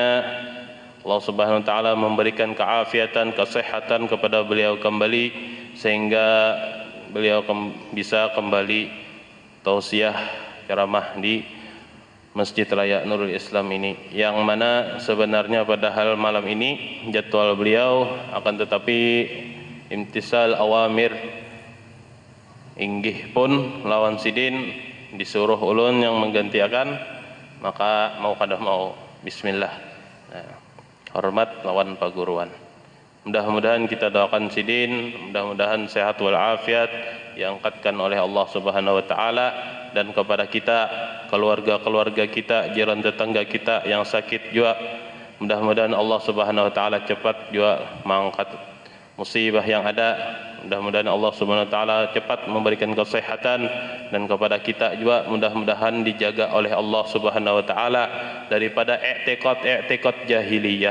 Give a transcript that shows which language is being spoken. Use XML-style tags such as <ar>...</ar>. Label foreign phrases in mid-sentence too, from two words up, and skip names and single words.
<id>Allah</id> <ar>سبحانه وتعالى</ar> <id>memberikan keafiatan, kesehatan kepada beliau kembali sehingga beliau bisa kembali tausiah ceramah di Masjid Raya Nurul Islam ini, yang mana sebenarnya padahal malam ini jadwal beliau, akan tetapi</id> <ar>امتثال الأوامر</ar> <bjn>inggih pun lawan sidin disuruh ulun</bjn> <id>yang menggantikan, maka mau kada mau bismillah, hormat lawan paguruan. Mudah-mudahan kita doakan sidin, mudah-mudahan sehat walafiat diangkatkan oleh Allah</id> <ar>سبحانه وتعالى,</ar> <id>dan kepada kita, keluarga-keluarga kita, jiran tetangga kita yang sakit juga, mudah-mudahan Allah</id> <ar>سبحانه وتعالى</ar> <id>cepat juga mengangkat musibah yang ada, Mudah-mudahan Allah</id> <ar>سبحانه وتعالى</ar> <id>cepat memberikan kesehatan, dan kepada kita juga mudah-mudahan dijaga oleh Allah</id> <ar>سبحانه وتعالى</ar> <id>daripada</id> <ar>اعتقاد جاهلية.</ar>